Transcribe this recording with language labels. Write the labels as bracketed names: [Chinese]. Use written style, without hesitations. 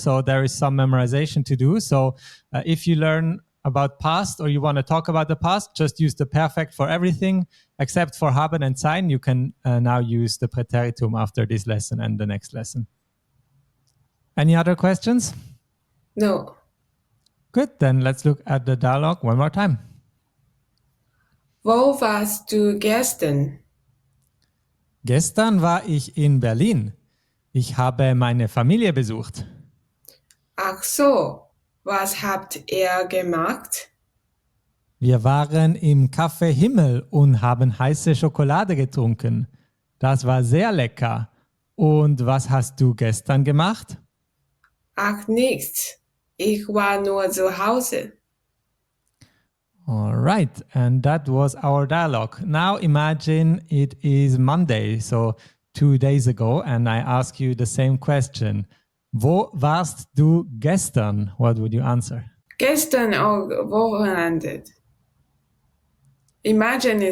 [English] So there is some memorization to do. So if you learn about past or you want to talk about the past, just use the perfect for everything except for haben and sein. You can now use the Präteritum after this lesson and the next lesson. Any other questions? No. Good, then let's look at the dialogue one more time. [German] Wo warst du gestern? Gestern war ich in Berlin. Ich habe meine Familie besucht. Ach so, was habt ihr gemacht? Wir waren im Café Himmel und haben heiße Schokolade getrunken. Das war sehr lecker. Und was hast du gestern gemacht? Ach nichts, ich war nur zu Hause. [English] All right, and that was our dialogue. Now imagine it is Monday, so 2 days ago, and I ask you the same question. [German] Wo warst du gestern? [English] What would you answer? Gestern or Wochenende. Imagine